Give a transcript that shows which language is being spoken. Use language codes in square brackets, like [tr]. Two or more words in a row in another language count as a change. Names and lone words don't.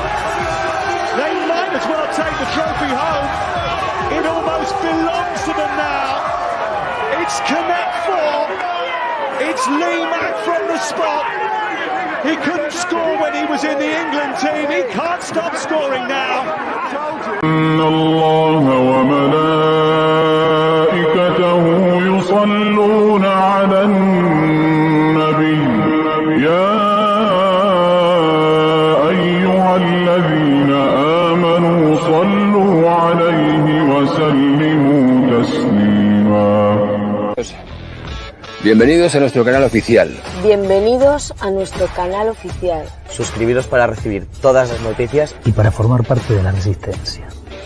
[en] They might as well take the trophy home. It almost belongs to them now. It's Connect 4. It's Lee Mack from the spot. He couldn't score when he was in the England team. He can't stop scoring now. [ar] إن الله وملائكته يصلون على النبي يا أيها الذين آمنوا صلوا عليه وسلموا تسليما. [es] Bienvenidos a nuestro canal oficial. Bienvenidos a nuestro canal oficial. Suscribiros para recibir todas las noticias y para formar parte de la resistencia.